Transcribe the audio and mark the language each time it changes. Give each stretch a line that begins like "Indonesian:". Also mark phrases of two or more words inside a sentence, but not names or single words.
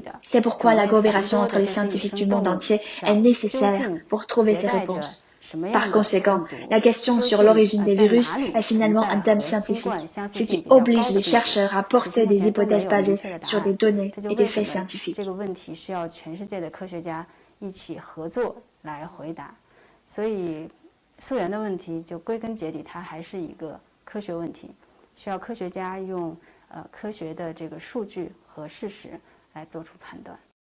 French: C'est pourquoi la coopération entre les scientifiques du monde entier est nécessaire pour trouver ces réponses. Par conséquent, la question sur l'origine des virus est finalement un thème scientifique, ce qui oblige les chercheurs à porter des hypothèses basées sur des données et des faits scientifiques.
Chinese: 这个问题需要全世界的科学家一起合作来回答，所以溯源的问题就归根结底，它还是一个科学问题，需要科学家用科学的这个数据和事实来做出判断。